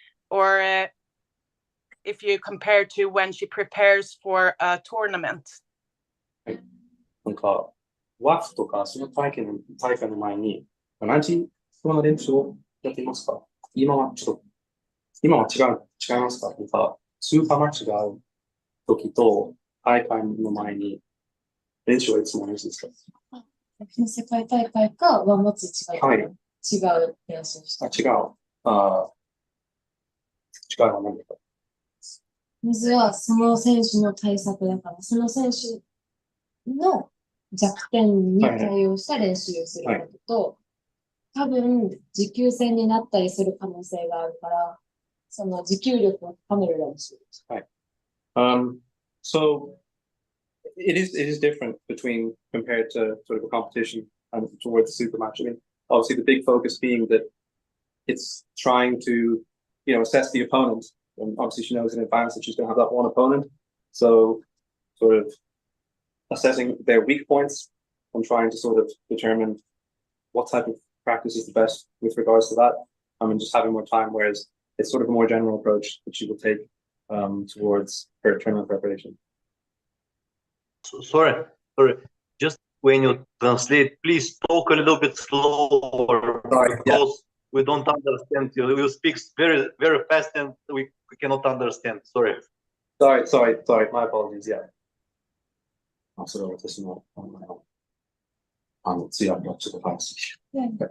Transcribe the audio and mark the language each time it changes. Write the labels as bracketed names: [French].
[English] Or if you compare to when she prepares for a tournament? [Japanese] なんか、ワークとか、その大会の前に、同じその練習をやっていますか？今は違いますか？なんか、スーパーマッチがある時と、大会の前に、練習はいつも同じですか？世界大会か、ワンマッチ違う、違う練習して。違うの何だか。まずは、その選手の対策だから、その選手の弱点に対応した練習をすることと、多分、持久戦になったりする可能性があるから、その持久力を高める練習。はい。 [English] So it is different compared to sort of a competition and towards the super match. I mean, obviously the big focus being that it's trying to, assess the opponent. And obviously she knows in advance that she's going to have that one opponent. So sort of assessing their weak points and trying to sort of determine what type of practice is the best with regards to that. And just having more time, whereas it's sort of a more general approach that she will take towards her tournament preparation. Sorry. Just when you translate, please talk a little bit slower because we don't understand you. You speak very, very fast and we cannot understand. Sorry. Sorry. My apologies. Yeah. [Japanese] それは私の通訳がちょっと早すぎる。